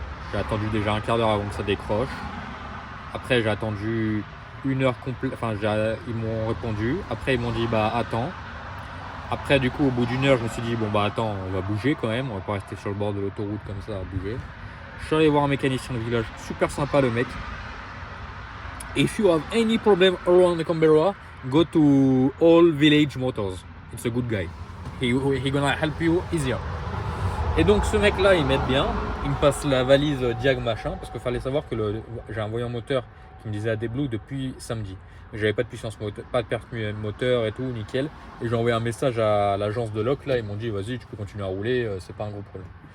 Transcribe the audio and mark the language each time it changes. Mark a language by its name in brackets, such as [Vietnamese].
[French] J'ai attendu déjà un quart d'heure avant que ça décroche. Après, j'ai attendu 1 heure complète. Enfin, ils m'ont répondu. Après, ils m'ont dit, bah attends. Après, du coup, au bout d'1 heure, je me suis dit, bon bah attends, on va bouger quand même, on va pas rester sur le bord de l'autoroute comme ça à bouger. Je suis allé voir un mécanicien de village, super sympa le mec. [English] If you have any problem around Canberra, go to All Village Motors. It's a good guy. He gonna help you easier. [French] Et donc ce mec là, il m'aide bien. Il me passe la valise Diag machin, parce qu'il fallait savoir que j'ai un voyant moteur qui me disait AdBlue depuis samedi. J'avais pas de puissance moteur, pas de perte moteur et tout, nickel. Et j'ai envoyé un message à l'agence de loc, là, ils m'ont dit vas-y, tu peux continuer à rouler, c'est pas un gros problème.